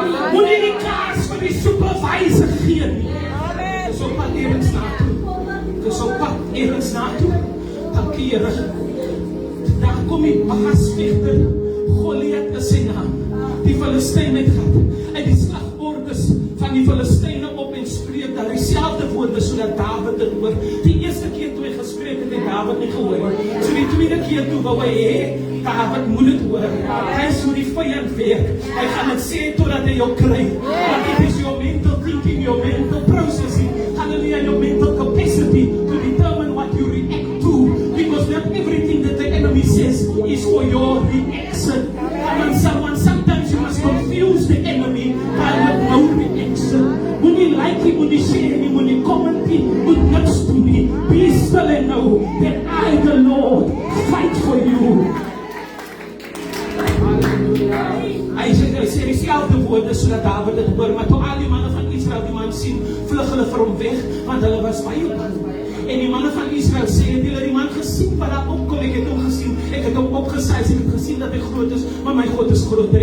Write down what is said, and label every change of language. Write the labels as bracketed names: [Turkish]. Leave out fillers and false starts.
[Afrikaans] Moet jy die kaas vir die supervisor gee nie. Dis op pad ergens naartoe. Dis op pad ergens naartoe. Dankie Here. Daar kom die baasvegter, Goliath is sy naam. Die Filistyne het gehad. Uit die slagordes van die Filistyne op en spreek daar dieselfde woorde sodat David dit hoor. Die eerste keer toe hy gespreek het, het David nie gehoor. So die tweede keer toe wou hy hê, David moet dit hoor. Hy is hoe die vyand werk. Hy gaan dit sê totdat hy jou kry. [English] Want it is your mental thinking, your mental processing, hallelujah, your mental capacity to determine what you react to. Because not everything that the enemy says is for your reaction. And sometimes you must confuse the enemy by no reaction. [Afrikaans] Moet nie like nie, moet nie share nie, moet nie comment nie, moet niks doen nie. [English] Be still and know that I, the Lord, fight for you. [Afrikaans] Hy sê dieselfde woorde sodat David dit hoor, maar toe al die manne van Israel die man sien, vlug hulle vir hom weg, want hulle was baie bang. En die manne van Israel sê, het julle die man gesien wat daar opkom? Ek het hom gesien, ek het hom opgesuis, ek het gesien dat hy groot is, maar my God is groter.